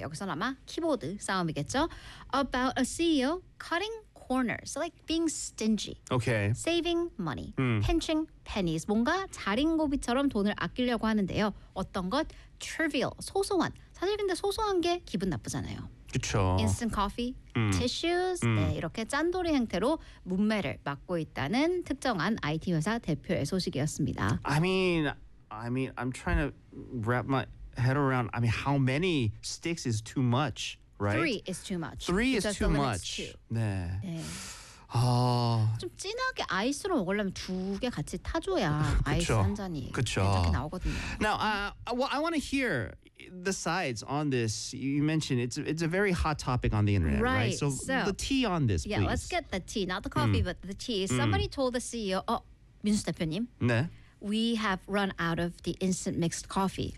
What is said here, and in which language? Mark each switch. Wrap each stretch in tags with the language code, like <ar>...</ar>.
<ko>여기서는 아마 키보드 싸움이겠죠.</ko> <en>About a CEO cutting corners, so like being stingy. Okay. Saving money. Pinching pennies.</en> <ko>뭔가 자린고비처럼 돈을 아끼려고 하는데요. 어떤 것? Trivial. 소소한. 사실 근데 소소한 게 기분 나쁘잖아요. 그쵸.</ko> <en>Instant coffee, tissues.</en> <ko>네, 이렇게 짠돌이 형태로 문매를 막고 있다는 특정한 IT 회사 대표의 소식이었습니다.</ko> <en>I mean, I'm trying to wrap my head around. I mean, how many sticks is too much, right? Three is too much. Three is too much. 네. 네. 아.</en> <ko>좀 진하게 아이스로 먹으려면 두 개 같이 타줘야 아이스 한 잔이 그렇게 나오거든요.</ko> <en>Now, well, I want to hear the sides on this. You mentioned it's a very hot topic on the internet, right? Right? So the tea on this, yeah, please. Yeah, let's get the tea, not the coffee, but the tea. Somebody told the CEO, 민수 대표님.</en> <ko>네.</ko> <en>We have run out of the instant mixed coffee.</en>